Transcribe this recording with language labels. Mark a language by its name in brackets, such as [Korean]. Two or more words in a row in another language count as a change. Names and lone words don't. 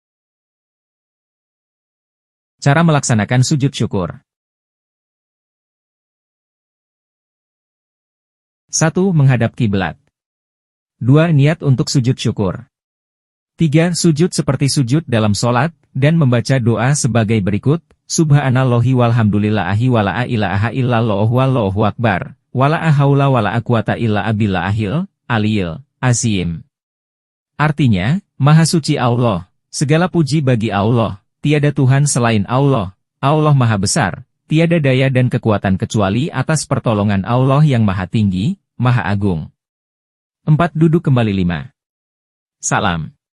[Indonesian] Cara melaksanakan sujud syukur. 1. Menghadap kiblat. 2. Niat untuk sujud syukur. 3. Sujud seperti sujud dalam sholat, dan membaca doa sebagai berikut: [Arabic] سبحان الله والحمد لله ولا إله إلا الله والله أكبر ولا حول ولا قوة إلا بالله العلي العظيم. [Indonesian] Artinya, Maha Suci Allah, segala puji bagi Allah, tiada Tuhan selain Allah, Allah Maha Besar, tiada daya dan kekuatan kecuali atas pertolongan Allah yang Maha Tinggi, Maha Agung. 4. Duduk kembali. 5. Salam.